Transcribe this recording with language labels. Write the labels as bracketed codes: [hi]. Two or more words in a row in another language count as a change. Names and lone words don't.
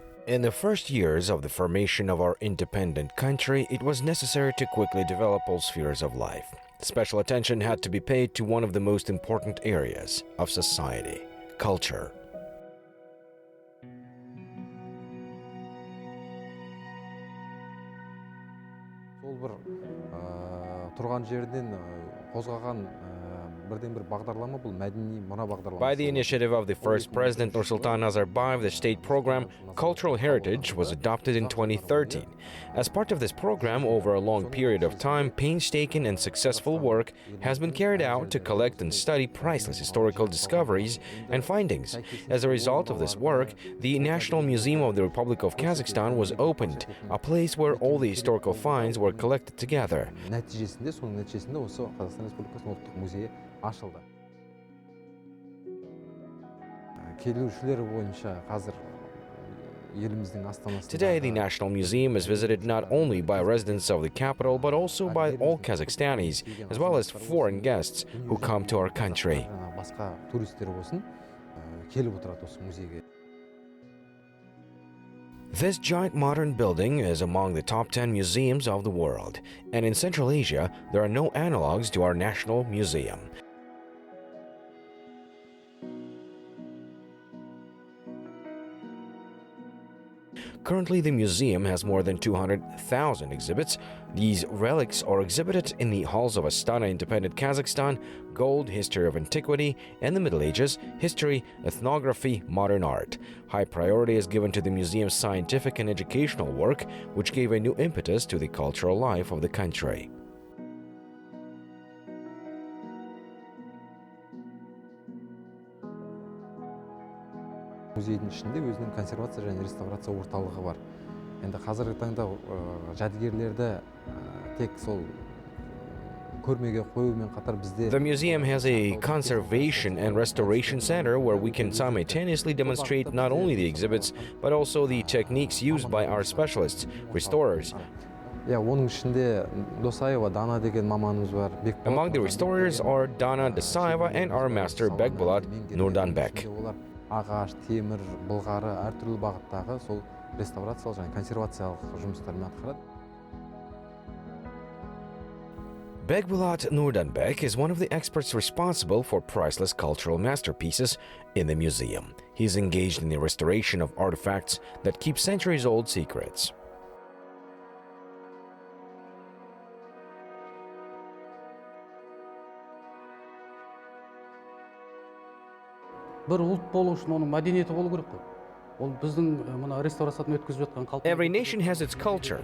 [en] In the first years of the formation of our independent country, it was necessary to quickly develop all spheres of life. Special attention had to be paid to one of the most important areas of society: culture. [kk] Сол бір тұрған жерден қозғаған бірден бір бағдарлама бұл мәдени мұра бағдарламасы. [en] By the initiative of the first president Nursultan Nazarbayev, the state program Cultural Heritage was adopted in 2013. As part of this program, over a long period of time, painstaking and successful work has been carried out to collect and study priceless historical discoveries and findings. As a result of this work, the National Museum of the Republic of Kazakhstan was opened, a place where all the historical finds were collected together. [kk] Соның нәтижесінде осы Қазақстан Республикасының ұлттық музейі ашылды. Келушілер бойынша қазір еліміздің астанасында. [en] Today, the National Museum is visited not only by residents of the capital, but also by all Kazakhstanis, as well as foreign guests who come to our country. [kk] Басқа туристер болсын, келіп отырады осы музейге. [en] This giant modern building is among the top 10 museums of the world, and in Central Asia, there are no analogues to our National Museum. Currently, the museum has more than 200,000 exhibits. These relics are exhibited in the halls of Astana Independent Kazakhstan, Gold, History of Antiquity, and the Middle Ages, History, Ethnography, Modern Art. High priority is given to the museum's scientific and educational work, which gave a new impetus to the cultural life of the country. [kk] Музейдің ішінде өзінің консервация және реставрация орталығы бар. Енді қазіргі таңда жәдігерлерді тек сол көрмеге қоюмен қатар бізде. [en] The museum has a conservation and restoration center where we can simultaneously demonstrate not only the exhibits but also the techniques used by our specialists, restorers. [kk] Оның ішінде Досаева Дана деген маманымыз бар. [en] Among the restorers are Dana Dosayeva and our master Bekbolat Nurdanbek. [kk] Ағаш, темір, былғары, әртүрлі бағыттағы сол реставрациялық және консервациялық жұмыстармен атқарады. [en] Bekbolat Nurdanbek is one of the experts responsible for priceless cultural masterpieces in the museum. He's engaged in the restoration of artifacts that keep centuries-old secrets. Every nation has its culture.